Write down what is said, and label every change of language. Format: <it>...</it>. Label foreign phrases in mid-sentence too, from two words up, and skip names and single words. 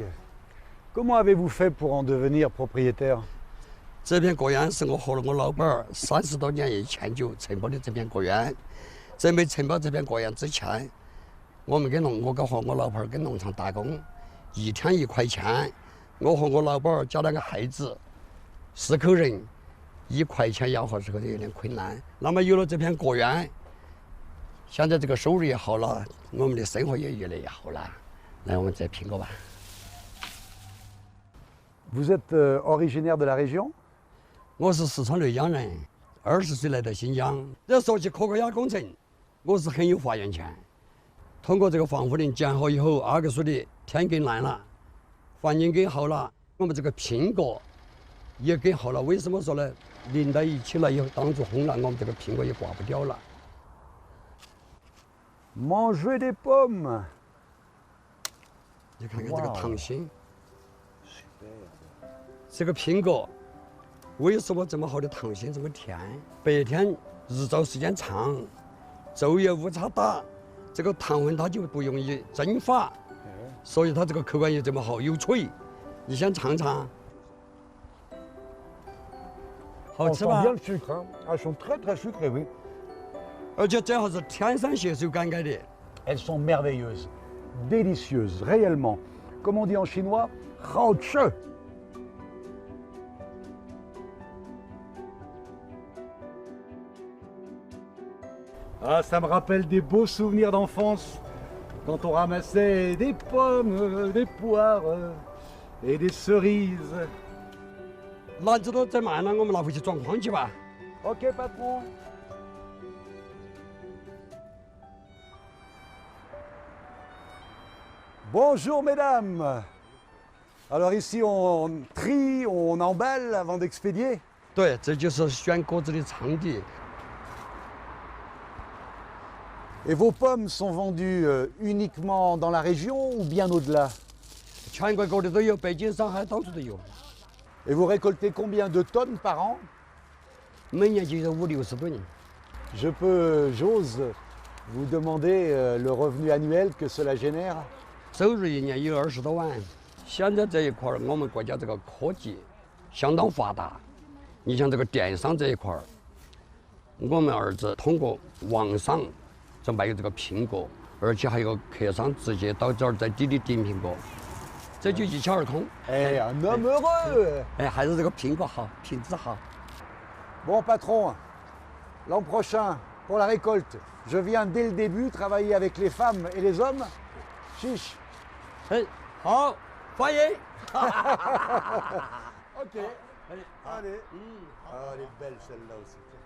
<fr>Comment avez-vous fait pour en devenir propriétaire?</fr> <zh>这片果园是我和我老伴儿30多年以前就承包的这片果园。在没承包这片果园之前，我和我老伴儿跟农场打工，1天1块钱。我和我老伴儿加2个孩子，4口人，1块钱吆喝时候有点困难。那么有了这片果园，现在这个收入也好了，我们的生活也越来越好了。来，我们再评个吧。</zh> <fr>Vous êtes originaire de la région?</fr> <zh>我是四川内江人，20岁来到新疆。要说起可可亚工程，我是很有发言权。通过这个防护林建好以后，阿克苏的天更蓝了，环境更好了，我们这个苹果也更好了。为什么说呢？淋到一起了以后，当初烘了，我们这个苹果也挂不掉了。</zh> <fr>Manger des pommes.</fr> <zh>你看看这个糖心，这个苹果为什么这么好的糖心这么甜？白天日照时间长，昼夜误差大，这个糖分它就不容易蒸发，所以它这个口感也这么好，又脆。你先尝尝，好吃吧？</zh> <fr>bien le sucre, hein. Ah, elles sont très très sucrées, oui.</fr> <zh>而且最好是天山携手灌溉的。</zh> <fr>Elles sont merveilleuses, délicieuses, réellement. Comme on dit en chinois,</fr> <zh>好吃.</zh> <fr>Ah, ça me rappelle des beaux souvenirs d'enfance, quand on ramassait des pommes, des poires et des cerises.</fr> <zh>篮子都整满了，我们拿回去装筐去吧。</zh> <fr>Ok, patron. Bonjour, mesdames. Alors ici, on trie, on emballe avant d'expédier.</fr> <zh>对，这就是选果子的场地。</zh> <fr>Et vos pommes sont vendues uniquement dans la région ou bien au-delà?</fr> <zh>全国各地都有，北京、上海到处都有。</zh> <fr>Et vous récoltez combien de tonnes par an?</fr> <zh>每年就有50-60吨。</zh> <fr>J'ose vous demander le revenu annuel que cela génère?</fr> <zh>收入一年有20多万。现在这一块儿，我们国家这个科技相当发达。你像这个电商这一块儿，我们儿子通过网上就卖这个苹果，而且还有客商直接到这儿在滴滴订苹果，这就一窍而通。</zh> <fr>Eh, un homme heureux!</fr> <zh>哎，还是这个苹果好，品质好。</zh> <fr>Bon, patron, l'an prochain, pour la récolte, je viens dès le début travailler avec les femmes et les hommes. Chiche.</fr> <zh>哎，好，欢迎。</zh> <fr>Ok. Allez. Ah, elle est belle celle-là aussi.</fr>